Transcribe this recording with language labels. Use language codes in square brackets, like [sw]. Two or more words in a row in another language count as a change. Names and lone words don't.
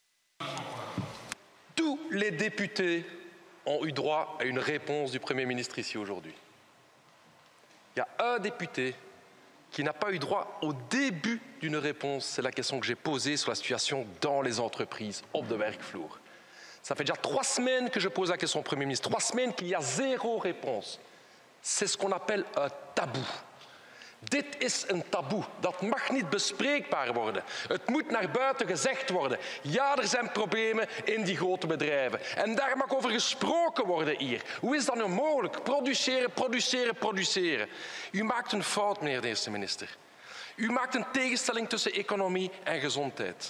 [fr] Tous les députés ont eu droit à une réponse du Premier ministre ici aujourd'hui. Il y a un député qui n'a pas eu droit au début d'une réponse. C'est la question que j'ai posée sur la situation dans les entreprises, [nl] op de werkvloer. [fr] Ça fait déjà 3 semaines que je pose la question au Premier ministre, 3 semaines qu'il y a 0 réponse. C'est ce qu'on appelle un tabou. [nl] Dit is een taboe. Dat mag niet bespreekbaar worden. Het moet naar buiten gezegd worden. Ja, er zijn problemen in die grote bedrijven. En daar mag over gesproken worden hier. Hoe is dat nu mogelijk? Produceren. U maakt een fout, meneer de eerste minister. U maakt een tegenstelling tussen economie en gezondheid.